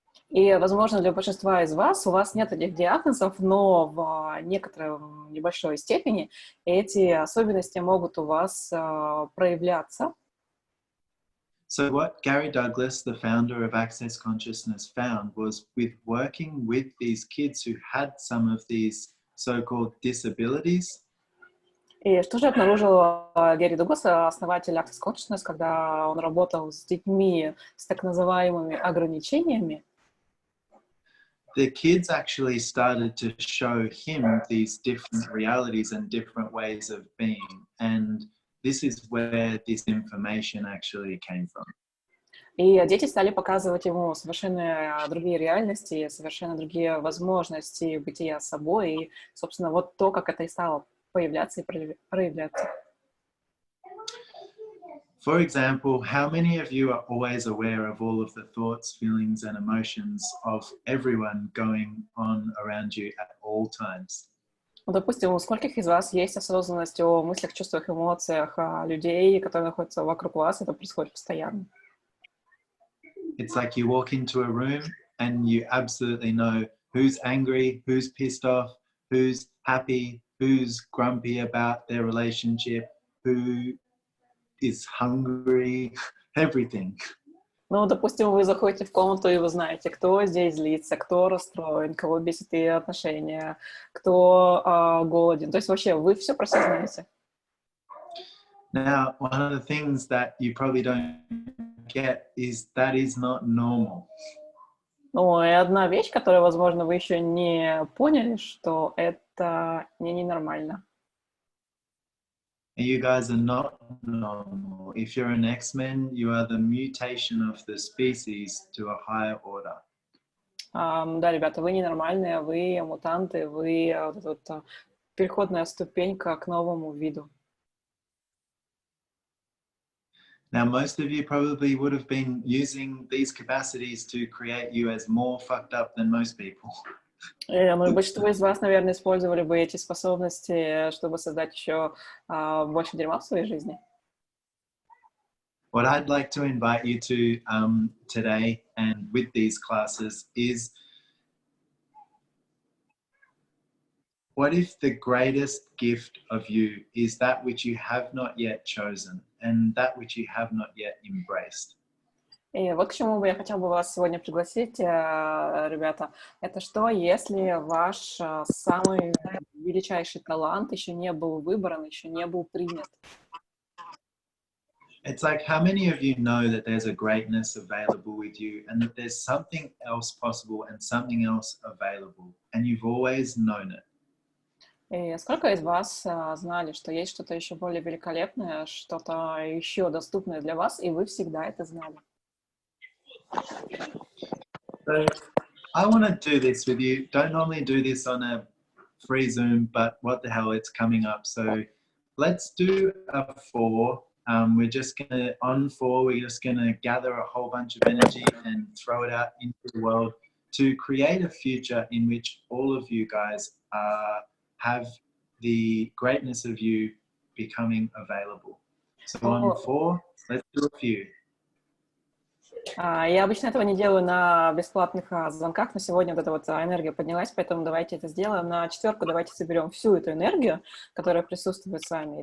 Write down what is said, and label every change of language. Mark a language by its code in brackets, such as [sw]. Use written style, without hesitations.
[ru] И, возможно, для большинства из вас у вас нет этих диагнозов, но в некоторой небольшой степени эти особенности могут у вас проявляться. [en] So what Gary Douglas, the founder of Access Consciousness, found was with working with these kids who had some of these so-called disabilities. [ru] И что же обнаружил Гэри Дуглас, основатель Access Consciousness, когда он работал с детьми с так называемыми ограничениями? [en] The kids actually started to show him these different realities and different ways of being. And this is where this information actually came from. [ru] И дети стали показывать ему совершенно другие реальности, совершенно другие возможности бытия собой. И, собственно, вот то, как это и стало появляться и проявляться. [en] For example, how many of you are always aware of all of the thoughts, feelings, and emotions of everyone going on around you at all times? [ru] Ну, допустим, у скольких из вас есть осознанность о мыслях, чувствах, эмоциях людей, которые находятся вокруг вас, это происходит постоянно. [en] It's like you walk into a room and you absolutely know who's angry, who's pissed off, who's happy, who's grumpy about their relationship, who is hungry, everything. [ru] Ну, допустим, вы заходите в комнату, и вы знаете, кто здесь злится, кто расстроен, кого бесит и отношения, кто голоден. То есть вообще вы все про себя знаете. [en] Now, one of the things that you probably don't get is that is not normal. [ru] Ну, и одна вещь, которую, возможно, вы еще не поняли, что это ненормально. [en] You guys are not normal. If you're an X-Men, you are the mutation of the species to a higher order. [ru] Да, ребята, вы ненормальные, вы мутанты, вы вот эта вот переходная ступенька к новому виду. [en] Now, most of you probably would have been using these capacities to create you as more fucked up than most people. [ru] Большинство из вас, наверное, использовали бы эти способности, чтобы создать еще больше дерьма в своей жизни. [en] What I'd like to invite you to today and with these classes is, what if the greatest gift of you is that which you have not yet chosen and that which you have not yet embraced? [ru] И вот к чему бы я хотела бы вас сегодня пригласить, ребята. Это что, если ваш самый величайший талант еще не был выбран, еще не был принят? [en] It's like, how many of you know that there's a greatness available with you and that there's something else possible and something else available, and you've always known it? [ru] И сколько из вас знали, что есть что-то еще более великолепное, что-то еще доступное для вас, и вы всегда это знали? [en] So I want to do this with you. Don't normally do this on a free Zoom, but what the hell, it's coming up. So let's do a 4. We're just going to, on 4, we're just going to gather a whole bunch of energy and throw it out into the world to create a future in which all of you guys have the greatness of you becoming available. So on 4, let's do a few. [ru] Я обычно этого не делаю на бесплатных звонках, но сегодня вот эта вот энергия поднялась, поэтому давайте это сделаем. На 4 давайте соберем всю эту энергию, которая присутствует с вами.